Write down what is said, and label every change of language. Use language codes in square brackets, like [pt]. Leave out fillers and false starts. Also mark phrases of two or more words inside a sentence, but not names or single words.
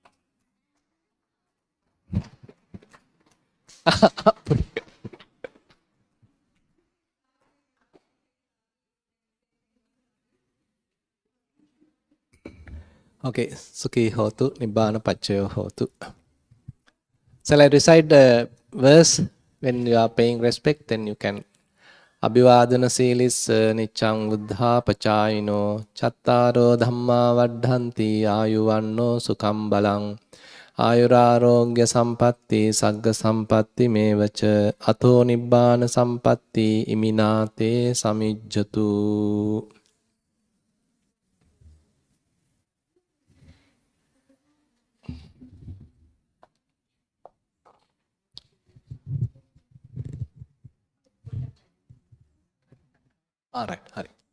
[pi] Okay, Sukhi hotu, Nibbana Pachayo hotu. [en] Shall I recite the verse when you are paying respect? Then you can. [pi] Abhivadana silis niccang buddha pachayino chattaro dhamma vaddhanti ayuvanno sukham balang ayurarogya sampatti sagga sampatti mevacha atho nibbana sampatti iminate samijjatu. [en] All right, Hari.